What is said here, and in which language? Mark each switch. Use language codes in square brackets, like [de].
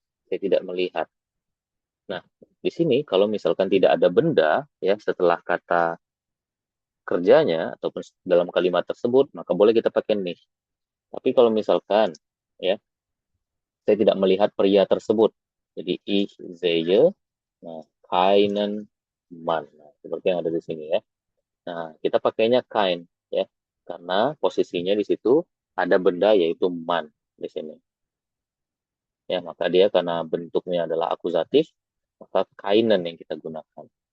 [id] Saya tidak melihat. Nah, di sini kalau misalkan tidak ada benda ya setelah kata kerjanya ataupun dalam kalimat tersebut, maka boleh kita pakai nicht. Tapi kalau misalkan ya saya tidak melihat pria tersebut. Jadi [de] ich sehe [id] nah [de] keinen Mann. [id] Nah, seperti yang ada di sini ya. Nah, kita pakainya kein ya. Karena posisinya di situ ada benda yaitu man di sini. Ya, maka dia karena bentuknya adalah akusatif, maka keinen yang kita gunakan.